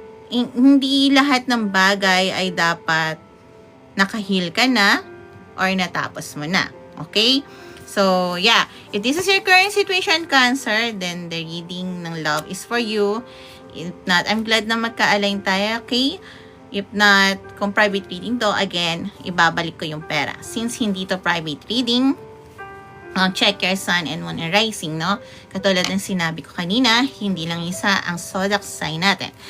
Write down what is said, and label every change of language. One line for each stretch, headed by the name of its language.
Filipino: Hindi lahat ng bagay ay dapat nakahil ka na or natapos mo na.
English: Okay? So, yeah. If this is your current situation, Cancer, then the reading ng love is for you. If not, I'm glad na magka-align tayo, okay? If not, kung private reading to, again,
Filipino: ibabalik ko yung pera.
English: Since hindi to private reading, check your sun and moon and rising, no?
Filipino: Katulad ng sinabi ko kanina, hindi lang isa ang zodiac sign natin.